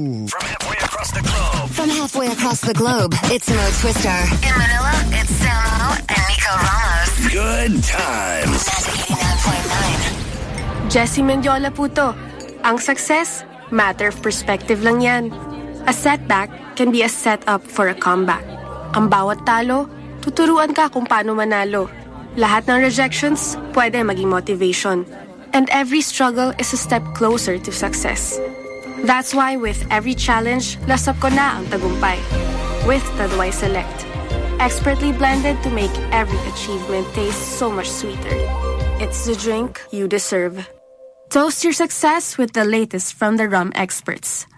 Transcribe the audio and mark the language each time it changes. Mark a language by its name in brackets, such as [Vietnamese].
[English] From halfway across the globe, it's Mo Twister. In Manila, it's Samo and Nico Ramos. Good times. [Filipino] 89.9. Jessie Mendiola po to. Ang success, [English] matter of perspective [Filipino] lang yan. [English] A setback can be a setup for a comeback. [Filipino] Ang bawat talo, tuturuan ka kung paano manalo. Lahat ng rejections, pwede maging motivation. [English] And every struggle is a step closer to success. That's why with every challenge, [Filipino] lasap ko na ang tagumpay. [English] With Taduay Select. Expertly blended to make every achievement taste so much sweeter. It's the drink you deserve. Toast your success with the latest from the rum experts.